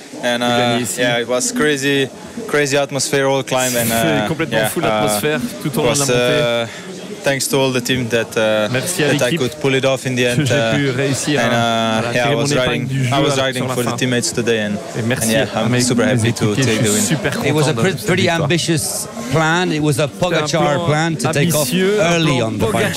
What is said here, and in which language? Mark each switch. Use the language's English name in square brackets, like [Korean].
[English] And yeah, it was crazy atmosphere all climb. [French] C'est complètement fou l'atmosphère tout au long de la montée. [English] Thanks to all the team that I could pull it off in the end. I was riding for the teammates today, and I'm super happy to take the win. It was a pretty ambitious plan. It was a Pogacar plan to take off early on the bike.